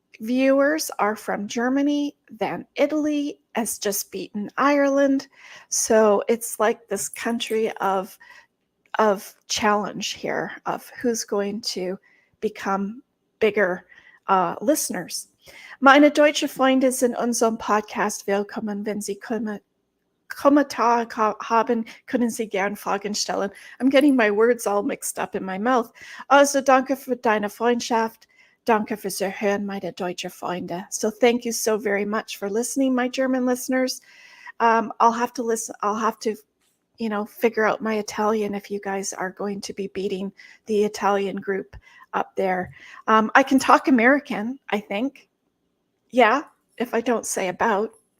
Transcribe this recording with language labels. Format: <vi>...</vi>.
<en>viewers are from Germany, then Italy has just beaten Ireland. So it's like this country of challenge here of who's going to become bigger listeners.</en> <de>Meine deutsche Freunde sind unserem Podcast willkommen, wenn Sie Kommentare haben, können Sie gern Fragen stellen.</de> <en>I'm getting my words all mixed up in my mouth.</en> <de>Also danke für deine Freundschaft. Danke fürs Erhören, meine deutsche Freunde.</de> <en>So thank you so very much for listening, my German listeners. I'll have to listen. I'll have to, figure out my Italian if you guys are going to be beating the Italian group up there. I can talk American, I think. Yeah, if I don't say about.</en>